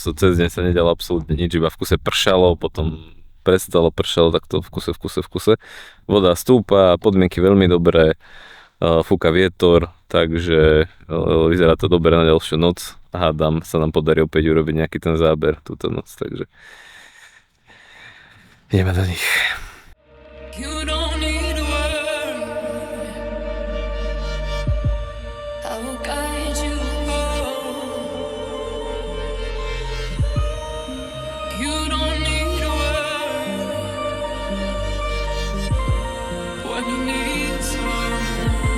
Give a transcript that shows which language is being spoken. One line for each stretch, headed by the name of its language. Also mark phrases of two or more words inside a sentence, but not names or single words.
Slovak: Cez deň sa nedalo absolútne nič, iba v kuse pršalo, potom prestalo, pršalo, takto v kuse. Voda stúpa, podmienky veľmi dobré, fúka vietor, takže vyzerá to dobre na ďalšiu noc. Hádam, sa nám podarí opäť urobiť nejaký ten záber túto noc, takže ideme do nich.
English: You don't need a word. I will guide you home. You don't need a word when you need someone.